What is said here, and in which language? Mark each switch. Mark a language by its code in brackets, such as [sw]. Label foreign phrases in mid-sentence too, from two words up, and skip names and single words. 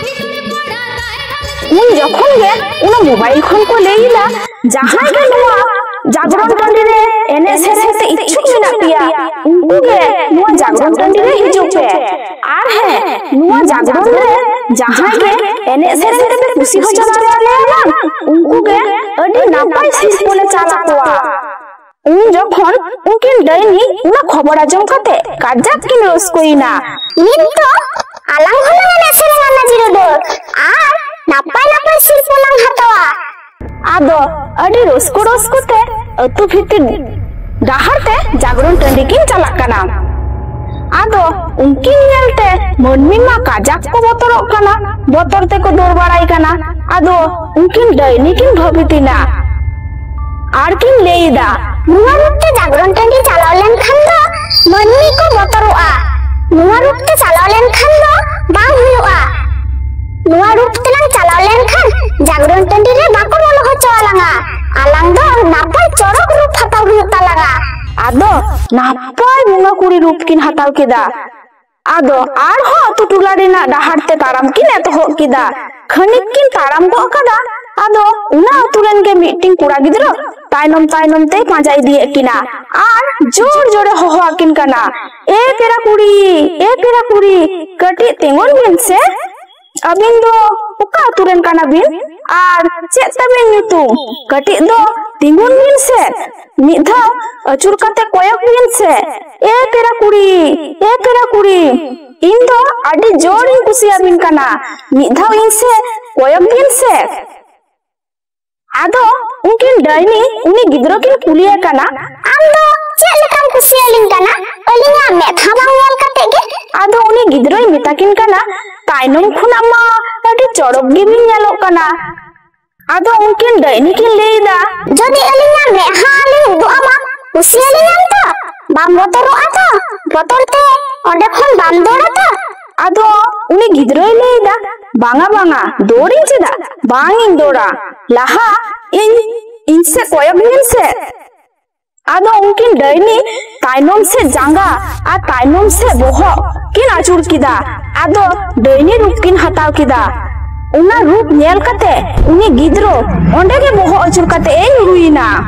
[sat] उन जखन गे उना मोबाइल खन को लेइला जहां गे नुआ जागरण टंडी रे एने सेरेते इच्छुक मेना पिया उनको गे नुआ जागरण टंडी रे हिजुक पे आर है नुआ जागरण रे जहां गे एने सेरेते पे खुशी हो जाना रे उनको गे अडी नापाय सिस बोले चाला कोआ उन जखन उनकिन डैनी उना खबर आजम काते काजात किन रसकोइना नित तो आलांग होना एने सेरेना जिरोडो आर नापाय नापाय सिस बोलांग हातावा आदो अडी रसको रसको ते अतु भितिर डाहर ते जागरण टंडी किन चला कना आदो उनकिन नेलते मनमी मा काजाक को बोतरोक कना बोतर ते को दौड़ बाड़ाई कना आदो उनकिन डैनी किन भबितिना आर किन लेइदा नुआ रुपते जागरण टंडी चलाव लेन खान दो मनमी को बोतरोआ नुआ रुपते चलाव लेन खान दो बांग हुयुआ नुआ रुपते लांग चलाव लेन खान जागरण टंडी रे बाको बोलो होचो आलांगा आलांग दो नापाय चरक रूप हताव हुयुक तालांगा आदो नापाय बुंगा कुड़ी रूप किन हताव केदा आदो आर हो तु टुला रेना डाहर ते ताराम किन एतोहब केदा खनिक किन ताराम गो कदा आदो उना अतुरेन गे मीटिंग कुड़ा गिद्रो तायनम तायनम ते पांजा इदिए किना आर जोर जोरे होहो आकिन कना ए पेरा कुड़ी कटी तेंगोन बिन से अबिन दो उका अतुरेन काना बिन आर चेत तबे ᱧᱩᱛᱩᱢ कटी दो तिंगुन बिन से मिधा अचुर काते कोयक बिन से ए पेरा कुड़ी इन दो आडी जोर इन कुसिया बिन काना मिधा इन से कोयक बिन से आदो उनकिन डैनी उनी गिद्रो किन कुलिया काना आम दो चेत लेकाम कुसिया लिन काना अलिंगा मेथा बांग नेल काते गे आदो उनी गिद्रोय मेताकिन काना तायनम खुना मा अडी चड़क गे बिन नेलोक काना आदो उनकिन डैनी किन लेइदा जदि अलिंगा मेहा आलिंग दुआमा कुसिया लिनाम तो बाम बोतरोआ तो बोतरते ओंडे खन बाम दौड़ा तो आदो उनी गिद्रोय लेइदा बांगा दौड़िन चेदा बांगिन दौड़ा लाहा इन से कोयक बिन से आदो उनकिन डैनी तायनम से जांगा आ तायनम से बोहग किन आचुर किदा आदो डैनी रूप किन हताव किदा उना रूप नेल कते उनी गिद्रो ओंडे के बोहो अचुर कते ए रुइना